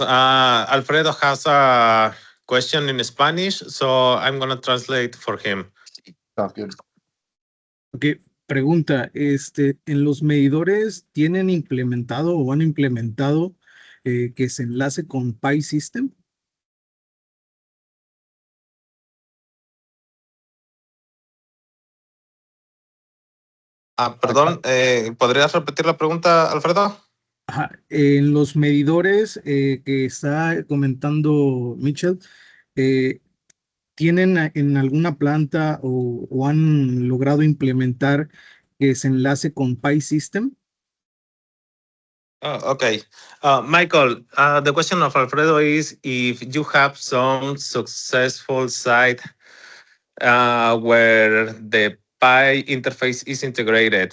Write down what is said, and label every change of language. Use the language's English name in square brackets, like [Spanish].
[English] Alfredo has a question in Spanish, so I'm going to translate for him. Sounds good. [Spanish] Ok, pregunta, ¿en los medidores tienen implementado o han implementado que se enlace con PI System? Perdón, ¿podrías repetir la pregunta, Alfredo? Ajá, en los medidores que está comentando Mitchell, ¿tienen en alguna planta o han logrado implementar que se enlace con PI System? [English] Oh, okay. Michael, the question of Alfredo is if you have some successful site where the PI interface is integrated.